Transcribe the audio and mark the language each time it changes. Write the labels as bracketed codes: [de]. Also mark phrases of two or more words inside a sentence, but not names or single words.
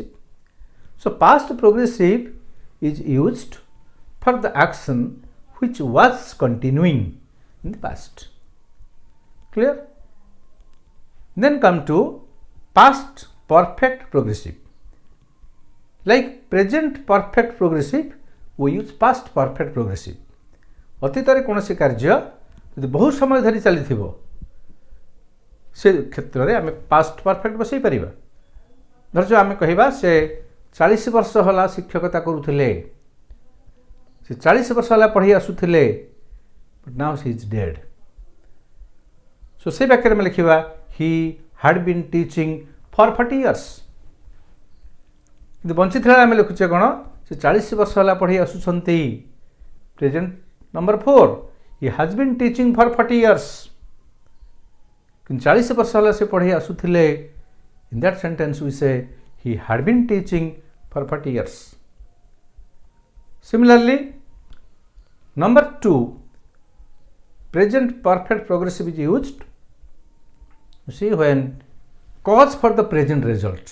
[en] So past progressive is used for the action which was continuing in the past. Clear? Then come to past perfect progressive. Like present perfect progressive, we use past perfect progressive. [or] ଅତୀତରେ କୌଣସି କାର୍ଯ୍ୟ ଯଦି ବହୁତ ସମୟ ଧରି ଚାଲିଥିବ, ସେ କ୍ଷେତ୍ରରେ ଆମେ [en] past perfect [or] ବସାଇ ପାରିବା। ଧର ଆମେ କହିବା ସେ 40 ବର୍ଷ ହେଲା ଶିକ୍ଷକତା କରୁଥିଲେ, ସେ 40 ବର୍ଷ ହେଲା ପଢ଼ି ଆସୁଥିଲେ, [en] but now he is dead. [or] ସୋ ସେ ବାକ୍ୟରେ ଆମେ ଲେଖିବା [en] he had been teaching for 40 years. [or] କିନ୍ତୁ ବଞ୍ଚିଥିଲା ଆମେ ଲେଖୁଛେ କ'ଣ, ସେ 40 ବର୍ଷ ହେଲା ପଢ଼ି ଆସୁଛନ୍ତି। [en] present number 4, he has been teaching for 40 years. [or] କିନ୍ତୁ 40 ବର୍ଷ ହେଲା ସେ ପଢ଼ି ଆସୁଥିଲେ। [en] In that sentence we say he had been teaching for 40 years. Similarly, number 2, present perfect progressive is used. You see, when cause for the present result.